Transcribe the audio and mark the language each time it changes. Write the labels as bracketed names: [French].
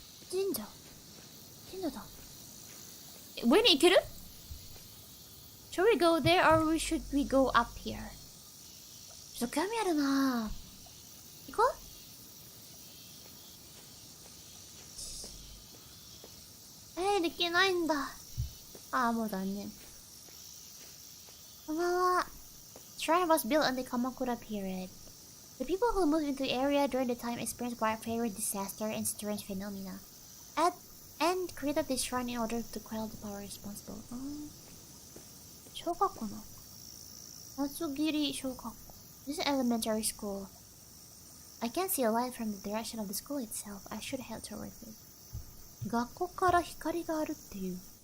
[Japanese] 神社だ。上に行ける？ [English] Should we go there or should we go up here? [Japanese] ちょっと興味あるなぁ。行こう？できないんだ。もう残念。こんばんは。 [English] Shrine was built in the Kamakura period. The people who moved into the area during the time experienced widespread disaster and strange phenomena. And created this shrine in order to quell the power responsible. [Japanese] 小学校の松切小学校。 [English] This is elementary school. I can't see a light from the direction of the school itself. I should head towards it. [Japanese] 学校から光があるっていう。